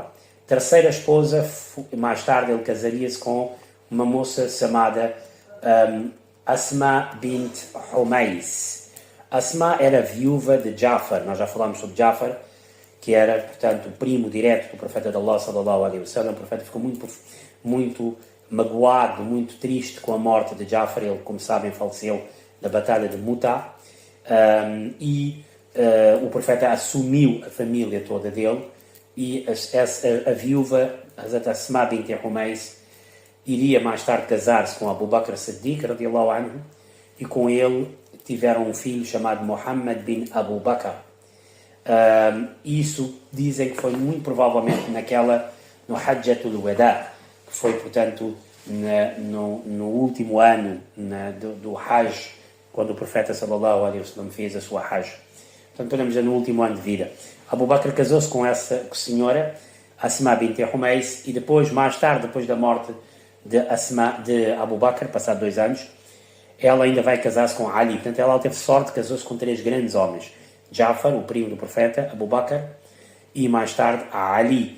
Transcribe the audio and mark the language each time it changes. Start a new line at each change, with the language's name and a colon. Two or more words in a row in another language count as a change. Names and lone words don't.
Portuguese: Terceira esposa, mais tarde ele casaria-se com uma moça chamada Asma bint Humais. Asma era viúva de Jafar. Nós já falámos sobre Jafar, que era, portanto, o primo direto do profeta de Allah
Arabic: صلى الله عليه وسلم.
Portuguese: O profeta ficou muito magoado, muito triste com a morte de Jafar. Ele, como sabem, faleceu na batalha de Muta, e o profeta assumiu a família toda dele, e a viúva Hazrat Asma bint Humais iria mais tarde casar-se com Abu Bakr Siddiq
Arabic: رضي الله عنه,
Portuguese: e com ele tiveram um filho chamado Muhammad bin Abu Bakr. Isso dizem que foi muito provavelmente no Hajjatul Wada, que foi, portanto, no último ano do Hajj, quando o profeta
Arabic: صلى الله عليه وسلم
Portuguese: fez a sua Hajj. Portanto, podemos dizer no último ano de vida. Abu Bakr casou-se com essa senhora, Asma bint Humais, e depois, mais tarde, depois da morte de Abu Bakr, passado 2 anos, ela ainda vai casar-se com Ali. Portanto, ela teve sorte, casou-se com 3 grandes homens: Jafar, o primo do profeta, Abu Bakr, e mais tarde a Ali.